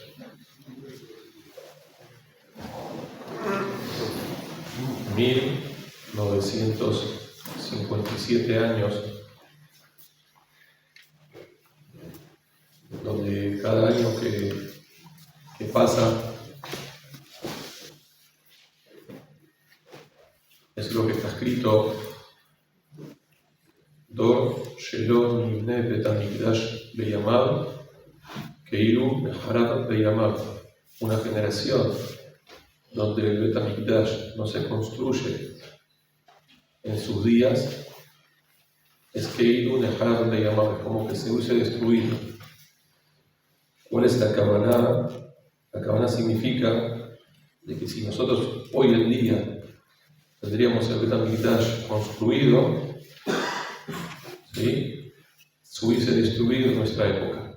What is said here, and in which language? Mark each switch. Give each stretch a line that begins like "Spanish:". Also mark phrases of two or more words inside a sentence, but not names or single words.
Spanish: 1957 años, donde cada año que pasa es lo que está escrito:
Hebrew: דור שלא נבנה בית המקדש בימיו כאילו נחרב בימיו.
Spanish: Una generación donde el
Hebrew: בית המקדש
Spanish: no se construye en sus días es
Hebrew: כאילו נחרב בימיו,
Spanish: es como que se hubiese destruido. ¿Cuál es la Kavaná? La Kavaná significa de que si nosotros hoy en día tendríamos el
Hebrew: בית המקדש
Spanish: construido, ¿sí?, se hubiese destruido en nuestra época.